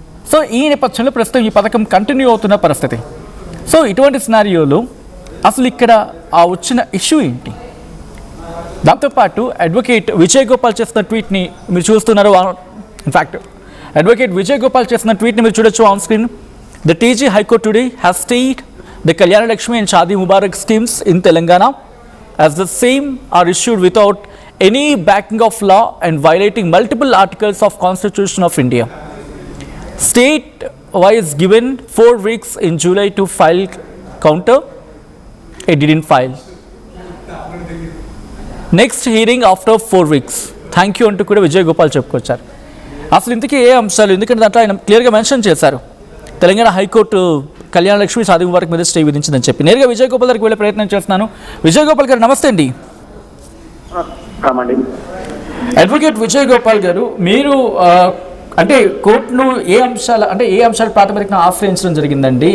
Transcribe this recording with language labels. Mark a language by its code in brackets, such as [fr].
[te] So ఈ నేపథ్యంలో ప్రస్తుతం ఈ పథకం కంటిన్యూ అవుతున్న పరిస్థితి. సో ఇటువంటి సినారియోలో అసలు ఇక్కడ వచ్చిన ఇష్యూ ఏంటి? దాంతోపాటు అడ్వకేట్ విజయ్ గోపాల్ చేసిన ట్వీట్ని మీరు చూస్తున్నారు. ఇన్ఫ్యాక్ట్ అడ్వకేట్ విజయ్ గోపాల్ చేసిన ట్వీట్ని మీరు చూడొచ్చు on screen. [en] The TG High Court today has stayed the Kalyana Lakshmi and Shadi Mubarak schemes in Telangana as the same are issued without any backing of law and violating multiple articles of Constitution of India. State wise given 4 weeks in July to file counter. It didn't file. Next hearing after 4 weeks. Thank you [te] అంటూ కూడా విజయ్ గోపాల్ చెప్పుకొచ్చారు. అసలు ఇంతకీ ఏ అంశాలు? ఎందుకంటే దాంట్లో ఆయన క్లియర్గా మెన్షన్ చేశారు తెలంగాణ హైకోర్టు కళ్యాణ లక్ష్మి, షాదీ ముబారక్ మీద స్టే విధించిందని చెప్పి. నేరుగా విజయ్ గోపాల్ గారికి వెళ్ళే ప్రయత్నం చేస్తున్నాను. విజయ్ గోపాల్ గారు నమస్తే అండి. అడ్వకేట్ విజయ్ గోపాల్ గారు, మీరు అంటే కోర్టును ఏ అంశాలు ప్రాతిపదికన ఆశ్రయించడం జరిగిందండి?